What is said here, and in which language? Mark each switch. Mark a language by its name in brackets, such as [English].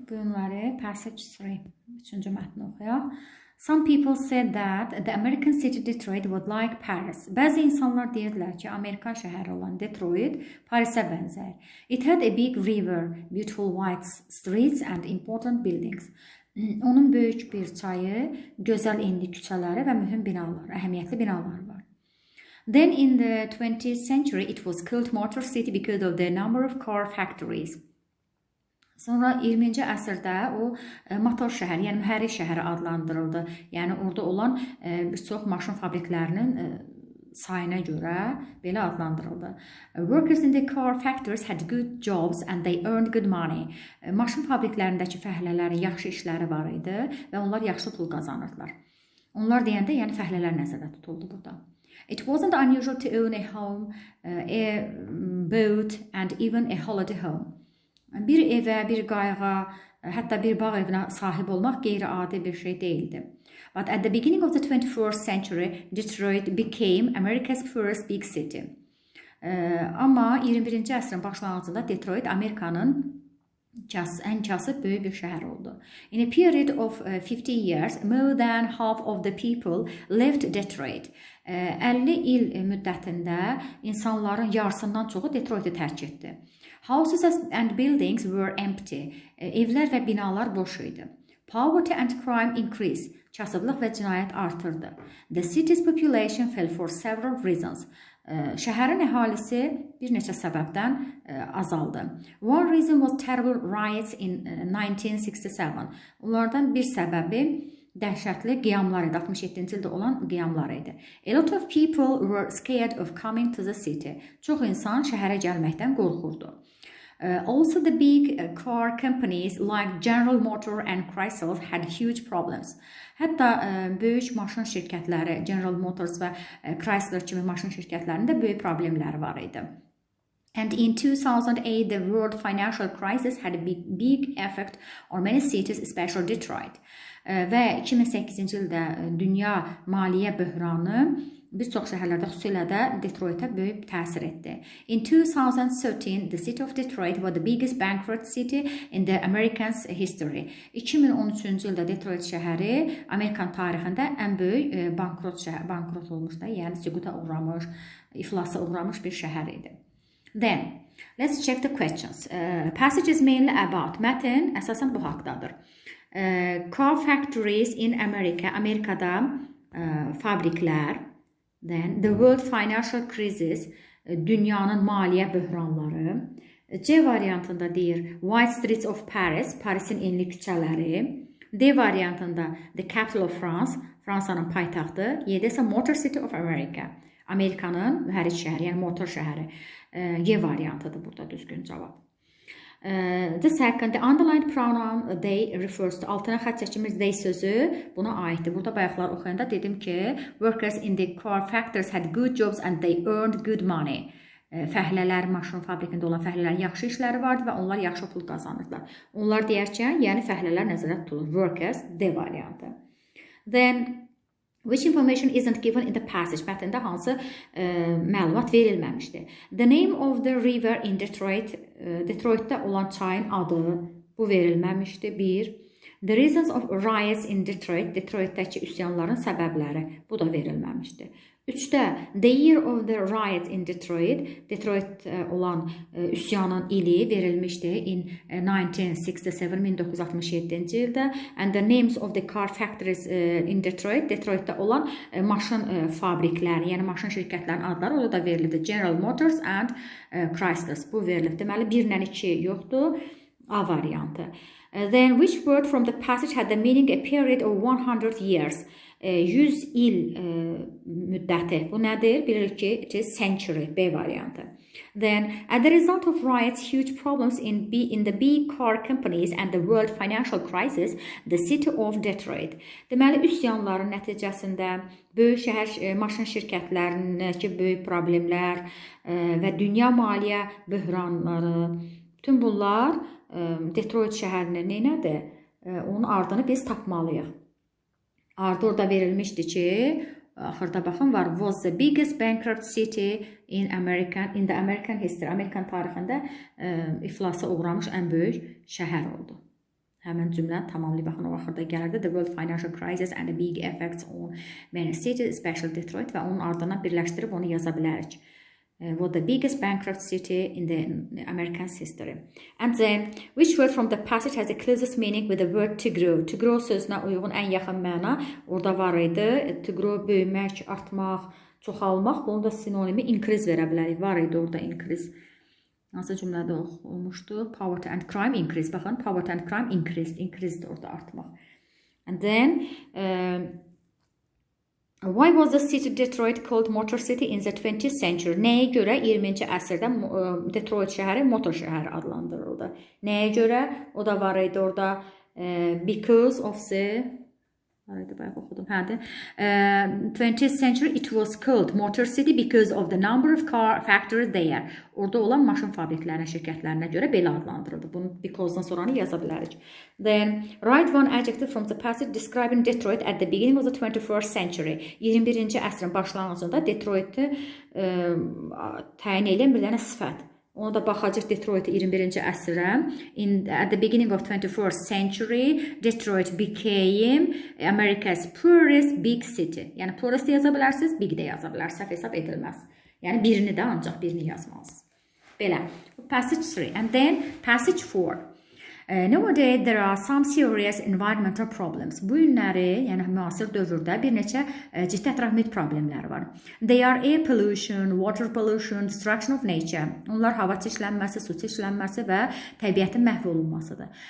[Azerbaijani] Bu günləri Passage 3, 3-cü mətni oxuyaq. [English] Some people said that the American city Detroit would like Paris. [Azerbaijani] Bəzi insanlar deyirdilər ki, Amerikan şəhəri olan Detroit Parisə bənzər. [English] It had a big river, beautiful white streets and important buildings. [Azerbaijani] Onun böyük bir çayı, gözəl enli küçələri və mühüm binalar, əhəmiyyətli binalar var. [English] Then in the 20th century it was called Motor City because of the number of car factories. [Azerbaijani] Sonra 20-ci əsrdə o motor şəhər, yəni mühərrik şəhəri adlandırıldı. Yəni orada olan bir çox maşın fabriklərinin sayına görə belə adlandırıldı. [English] Workers in the car factories had good jobs and they earned good money. [Azerbaijani] Maşın fabriklərindəki fəhlələrin yaxşı işləri var idi və onlar yaxşı pul qazanırdılar. Onlar deyəndə, yəni fəhlələr nəzərdə tutuldu burada. [English] It wasn't unusual to own a home, a boat and even a holiday home. [Azerbaijani] Bir evə, bir qayığa, hətta bir bağ evinə sahib olmaq qeyri-adi bir şey değildi. [English] But at the beginning of the 21st century, Detroit became America's first big city. [Azerbaijani] Amma 21-ci əsrin başlanğıcında Detroit Amerikanın ən kasıb böyük bir şəhər oldu. [English] In a period of 50 years, more than half of the people left Detroit. [Azerbaijani] 50 il müddətində insanların yarısından çoxu Detroiti tərk etdi. [English] Houses and buildings were empty. [Azerbaijani] Evlər və binalar boş idi. [English] Poverty and crime increased. [Azerbaijani] Kasıblıq və cinayət artırdı. [English] The city's population fell for several reasons. [Azerbaijani] Şəhərin əhalisi bir neçə səbəbdən azaldı. [English] One reason was terrible riots in 1967. [Azerbaijani] Onlardan bir səbəbi dəhşətli qiyamlar idi, 67-ci ildə olan qiyamlar idi. [English] A lot of people were scared of coming to the city. [Azerbaijani] Çox insan şəhərə gəlməkdən qorxurdu. [English] Also the big car companies like General Motors and Chrysler had huge problems. [Azerbaijani] Hətta böyük maşın şirkətləri, General Motors və Chrysler kimi maşın şirkətlərində böyük problemləri var idi. [English] And in 2008, the world financial crisis had a big effect on many cities, especially Detroit. [Azerbaijani] Və 2008-ci ildə dünya maliyyə böhranı bir çox şəhərlərdə, xüsusilə də Detroitə böyük təsir etdi. [English] In 2013, the city of Detroit was the biggest bankrupt city in the American history. [Azerbaijani] 2013-cü ildə Detroit şəhəri Amerikan tarixində ən böyük bankrot olmuş da, yəni süquta uğramış, iflasa uğramış bir şəhər idi. [English] Then, let's check the questions. Passage is mainly about, [Azerbaijani] mətn əsasən bu haqdadır. [English] Car factories in America, [Azerbaijani] Amerikada fabriklər. [English] Then, the world financial crisis, [Azerbaijani] dünyanın maliyyə böhranları. C variantında deyir, [English] White Streets of Paris, [Azerbaijani] Parisin enli küçələri. D variantında, [English] the capital of France, [Azerbaijani] Fransanın paytaxtı. Y-də isə [English] Motor City of America, [Azerbaijani] Amerikanın mühərrik şəhəri, yəni motor şəhəri. Y variantıdır burada düzgün cavab. [English] The second, the underlined pronoun they refers to, [Azerbaijani] altına xətt çəkimiz they sözü buna aiddir. Burada bayaqlar oxuyanda dedim ki, [English] workers in the car factories had good jobs and they earned good money. [Azerbaijani] Fəhlələr, maşın fabrikində olan fəhlələr yaxşı işləri vardı və onlar yaxşı pul qazanırdılar. Onlar deyərkən, yəni fəhlələr nəzərdə tutulur. Workers, D variantı. [English] Then, which information isn't given in the passage? [Azerbaijani] Mətndə hansı məlumat verilməmişdir? [English] The name of the river in Detroit, [Azerbaijani] Detroitdə olan çayın adı bu verilməmişdir. Bir. [English] The reasons of riots in Detroit, [Azerbaijani] Detroitdəki üsyanların səbəbləri bu da verilməmişdir. 3-də, [English] the year of the riot in Detroit, [Azerbaijani] Detroit olan üsyanın ili verilmişdir [English] in 1967, [Azerbaijani] 1967-ci ildə. [English] And the names of the car factories in Detroit, [Azerbaijani] Detroitdə olan maşın fabrikləri, yəni maşın şirkətlərinin adları orada da verilibdir. General Motors and Chrysler, bu verilib. Deməli, 1-lə 2 yoxdur, A variantı. [English] Then, which word from the passage had the meaning a period of 100 years? [Azerbaijani] 100 il müddəti. Bu nədir? Bilirik ki, century, B variantı. [English] Then, as a result of riots, huge problems in the big car companies and the world financial crisis, the city of Detroit. [Azerbaijani] Deməli, üsyanların nəticəsində böyük şəhər maşın şirkətlərindəki böyük problemlər və dünya maliyyə böhranları, bütün bunlar Detroit şəhərinin neynədir? Onun ardını biz tapmalıyıq. Ardı orada verilmişdi ki, axırda baxın var. [English] Was the biggest bankrupt city in the American history. [Azerbaijani] Amerikan tarixində iflasa uğramış ən böyük şəhər oldu. Həmin cümlə tamamlayıb baxın o axırda gəlirdi. [English] The world financial crisis and the big effects on many cities, especially Detroit [Azerbaijani] və onun ardından birləşdirib onu yaza bilərik. [English] Was the biggest bankrupt city in the American history. And then, which word from the passage has the closest meaning with the word to grow? To grow [Azerbaijani] sözünə uyğun ən yaxın məna orada var idi. [English] To grow, [Azerbaijani] böyümək, artmaq, çoxalmaq. Bunun da sinonimi increase verə bilərik. Var idi orada increase. Hansı cümlədə olmuşdu? [English] Poverty and crime increase. Baxın, poverty and crime increased. Increased [Azerbaijani] orada artmaq. [English] And then, why was the city Detroit called Motor City in the 20th century? [Azerbaijani] Nəyə görə 20-ci əsrdə Detroit şəhəri motor şəhəri adlandırıldı? Nəyə görə? O da var idi orada. [English] Because of the 20th century it was called Motor City because of the number of car factories there. [Azerbaijani] Orada olan maşın fabriklərinə, şirkətlərinə görə belə adlandırıldı. Bunu because-dan sonranı yaza bilərik. [English] Then, write one adjective from the passage describing Detroit at the beginning of the 21st century. [Azerbaijani] 21-ci əsrin başlanğıcında Detroit'i təyin edən bir dənə sifət. Ona da baxacaq Detroit 21-ci əsrə. [English] At the beginning of 21st century, Detroit became America's poorest big city. [Azerbaijani] Yəni poorest də yaza bilərsiniz, big də yaza bilərsiniz. Səhv hesab edilməz. Yəni birini də ancaq birini yazmalısınız. Belə. Passage 3. [English] And then passage 4. Nowadays there are some serious environmental problems. [Azerbaijani] Bu günləri, yəni müasir dövrdə bir neçə ciddi ətraf mühit problemləri var. [English] They are air pollution, water pollution, destruction of nature. [Azerbaijani] Onlar hava çirklənməsi, su çirklənməsi və təbiətin məhv olunmasıdır.